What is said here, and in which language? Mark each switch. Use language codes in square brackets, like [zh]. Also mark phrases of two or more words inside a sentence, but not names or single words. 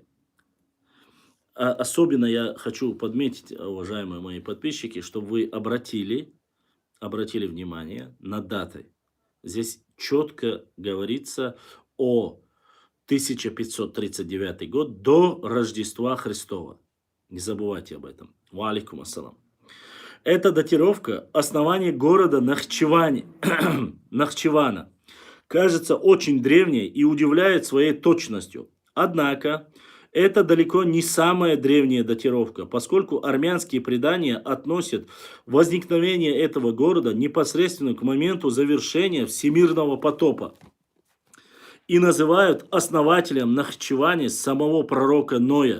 [ru] Особенно я хочу подметить, уважаемые мои подписчики, чтобы вы обратили внимание на даты. Здесь четко говорится о 1539 год до Рождества Христова. Не забывайте об этом. [ar] وعليكم السلام. [ru] Это датировка основания города Нахчивана. Кажется очень древней и удивляет своей точностью. Однако, это далеко не самая древняя датировка, поскольку армянские предания относят возникновение этого города непосредственно к моменту завершения всемирного потопа и называют основателем Нахчивани самого пророка Ноя.